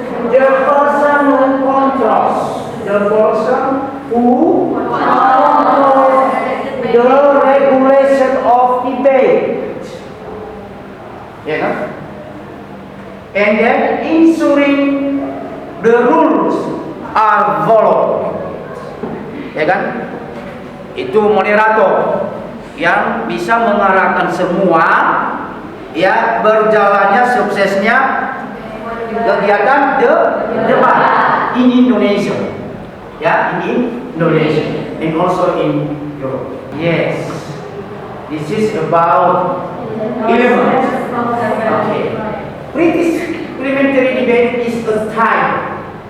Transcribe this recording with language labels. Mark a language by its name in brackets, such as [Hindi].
[English] The person who controls. The person who controls the regulation of debate. Yeah. And then ensuring the rules are followed. [Indonesian] Ya kan? Itu moderator yang bisa mengarahkan semua ya berjalannya suksesnya kegiatan debat [English] in Indonesia. Ya, in Indonesia and also in Europe. Yes. This is about 11. Okay. British parliamentary debate is a type.